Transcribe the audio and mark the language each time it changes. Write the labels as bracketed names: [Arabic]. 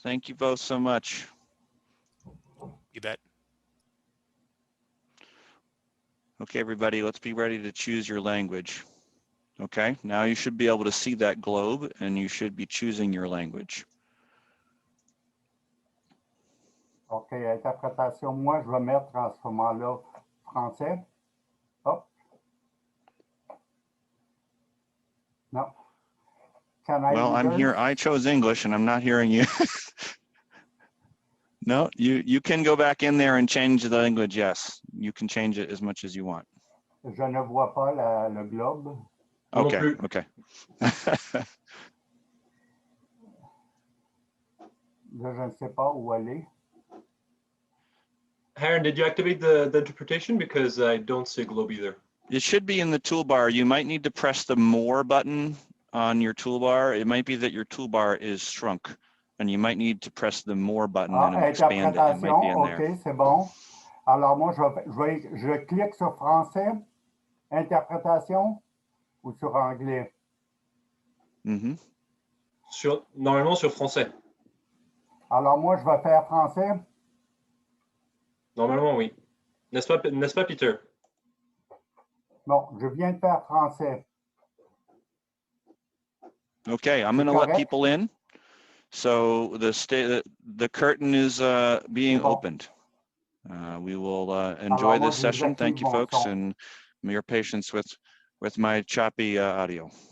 [English] Thank you both so much. You bet. Okay, everybody, let's be ready to choose your language. Okay, now you should be able to see that globe, and you should be choosing your language. [French] OK, interprétation. Moi, je vais mettre en ce moment-là français. Hop. [English] No. Well, I'm here. I chose English, and I'm not hearing you. No, you can go back in there and change the language. Yes, you can change it as much as you want. [French] Je ne vois pas le globe. [English] Okay, okay. [French] Là, je ne sais pas où aller. [English] Aaron, did you activate the interpretation? Because I don't see a globe either. It should be in the toolbar. You might need to press the More button on your toolbar. It might be that your toolbar is shrunk, and you might need to press the More button and expand it. It might be in there. [French] OK, c'est bon. Alors, moi, je clique sur français, interprétation, ou sur anglais? Mm-hmm. Normalement sur français. Alors, moi, je vais faire français. Normalement, oui. N'est-ce pas, Peter? Bon, je viens de faire français. [English] Okay, I'm going to let people in. So the curtain is being opened. We will enjoy this session. Thank you, folks, and your patience with my choppy audio.